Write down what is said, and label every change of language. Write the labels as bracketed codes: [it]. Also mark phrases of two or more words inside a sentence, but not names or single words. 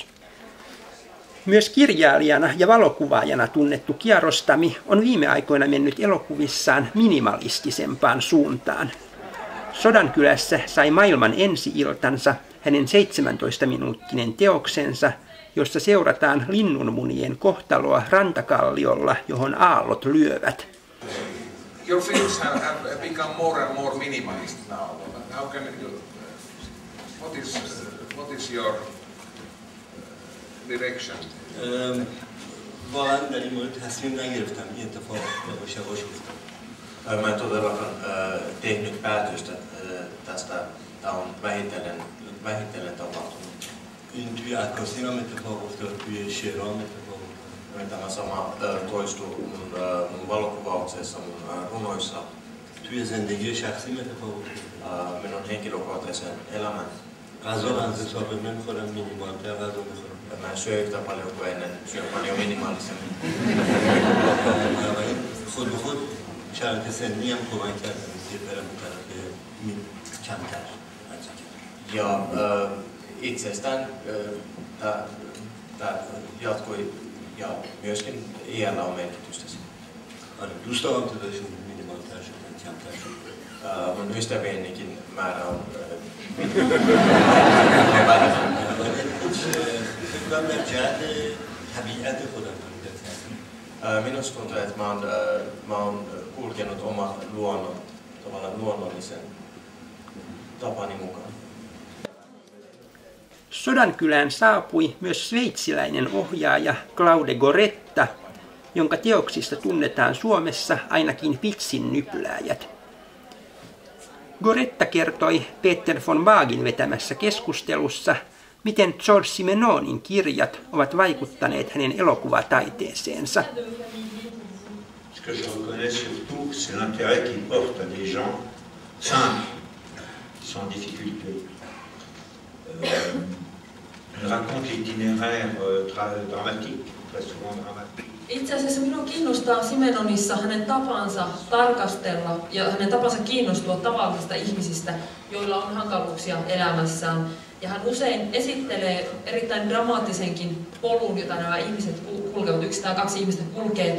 [fi] Myös kirjailijana ja valokuvaajana tunnettu Kiarostami on viime aikoina mennyt elokuvissaan minimalistisempaan suuntaan. Sodankylässä sai maailman ensi-iltansa hänen 17-minuuttinen teoksensa, jossa seurataan linnunmunien kohtaloa rantakalliolla, johon aallot lyövät. [en] Your films have become more and more minimalist now. How can you, what is your direction? [fa] واقعا در این مورد تصمیم نگرفتم. این اتفاق یواش یواش افتاد. [fi] Mä en todellakaan tehnyt päätöstä tästä. Tämä on vähitellen tapahtunut. [fa] این توی عکاسی هم اتفاق افتاد، توی شعرام اتفاق افتاد. [fi] Tämä sama toistuu mun valokuvauksessa, mun runoissa. [fa] توی زندگی شخصیم اتفاق افتاد. [fi] Minun henkilökohtaisen elämän. [fa] غذا رو از حساب نمیخورم، مینیمالتر غذا میخورم. [fi] Mä en syö yhtä paljon kuin ennen, syön paljon minimaalisemmin. [fa] خود به خود شرایط سنی هم کمک کردن که برم به طرف کمتر. [fi] Ja itsestään tämä jatkui ja myöskin iällä on merkitystä. [fa] دوست دارم تعدادشون مینیمالتر شدن، کمتر شدن. [fi] Mun ystävienikin määrä on [fa] فکر در جهت طبیعت خودم [fi] minusta tuntuu, että mä oon kulkenut oman luonnollisen tapani mukaan. Sodankylään saapui myös sveitsiläinen ohjaaja Claude Goretta, jonka teoksista tunnetaan Suomessa ainakin Pitsin nyplääjät. Goretta kertoi Peter von Waagin vetämässä keskustelussa, miten Georges Simeonin kirjat ovat vaikuttaneet hänen elokuvataiteeseensa. [fr] Ce que je reconnais surtout, c'est l'intérêt qu'il porte à des gens simples, sans difficulté. Il raconte l'itinéraire dramatique, très souvent dramatique. [fi] Itse asiassa minua kiinnostaa Simenonissa hänen tapansa tarkastella ja hänen tapansa kiinnostua tavallisista ihmisistä, joilla on hankaluuksia elämässään. Ja hän usein esittelee erittäin dramaattisenkin polun, jota nämä ihmiset kulkevat, 1 tai 2 ihmistä kulkee.